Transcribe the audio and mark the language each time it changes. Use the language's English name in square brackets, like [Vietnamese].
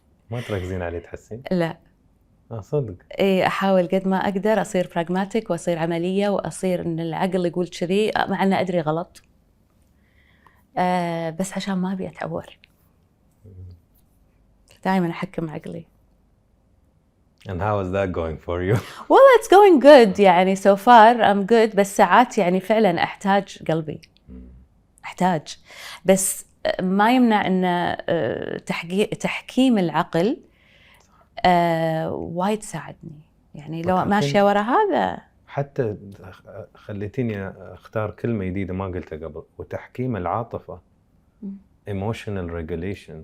[Arabic] ما تركزين عليه تحسين؟ لا. صدق؟ إيه، أحاول قد ما أقدر أصير براغماتيك وأصير عملية، وأصير إن العقل يقول كذي مع إنه أدري غلط، بس عشان ما أبي أتعور. دائما أحكم عقلي. [English] And how is that going for you? Well, it's going good. يعني so far I'm good، [Arabic] بس ساعات يعني فعلا أحتاج قلبي. أحتاج. بس ما يمنع أن تحكيم العقل وايد ساعدني. يعني لو ماشية ورا هذا. حتى خليتيني اختار كلمة جديدة ما قلتها قبل، وتحكيم العاطفة [English] emotional regulation.